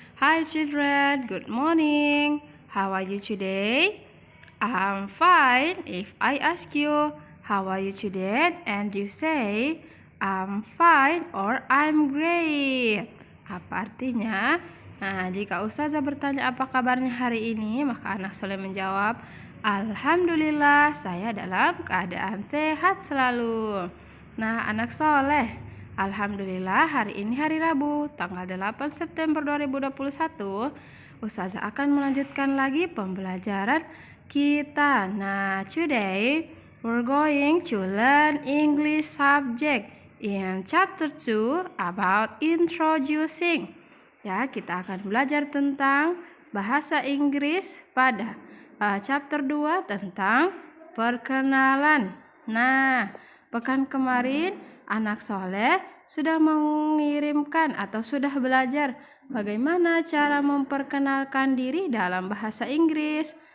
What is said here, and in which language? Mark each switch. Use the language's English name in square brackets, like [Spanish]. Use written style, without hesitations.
[English] Hi children, good morning. How are you today? I'm fine. If I ask you, how are you today? And you say, I'm fine or I'm great. [Indonesian] Apa artinya? Nah, jika Ustazah bertanya apa kabarnya hari ini, maka anak soleh menjawab, Alhamdulillah, saya dalam keadaan sehat selalu. Nah, anak soleh, Alhamdulillah hari ini hari Rabu, tanggal 8 September 2021, Ustazah akan melanjutkan lagi pembelajaran kita. [English] Nah, today we're going to learn English subject in chapter 2 about introducing. [Indonesian] Ya, kita akan belajar tentang bahasa Inggris pada chapter 2 tentang perkenalan. Nah, pekan kemarin anak soleh sudah mengirimkan atau sudah belajar bagaimana cara memperkenalkan diri dalam bahasa Inggris.